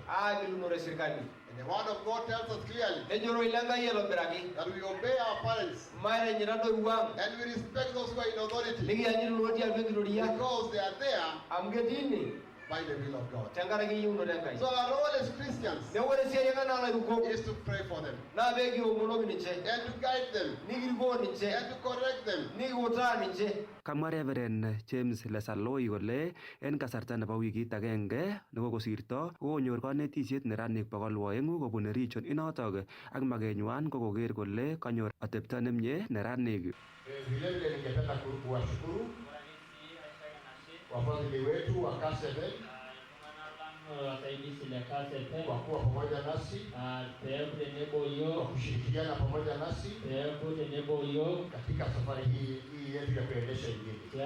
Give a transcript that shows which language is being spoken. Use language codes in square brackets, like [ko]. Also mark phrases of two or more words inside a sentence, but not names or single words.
[en] And the word of God tells us clearly that we obey our parents and we respect those who are in authority because they are there by the will of God. So our role as Christians is to pray for them and to guide them and to correct them. [kln] Kamwa Reverend James Lesaloi kole en kasarta nebo wikit agenge nekokosirto konyor kanetisiet neranik 200 kobun region inotok ak makenywan ko koker kole kanyor atepto nemie neranik. [sw] Vilevile ningependa kuwashukuru wafadhili wetu wa Kass kwa kuwa pamoja nasi, kwa kushirikiana pamoja nasi katika safari hii yetu ya kuendesha Injili.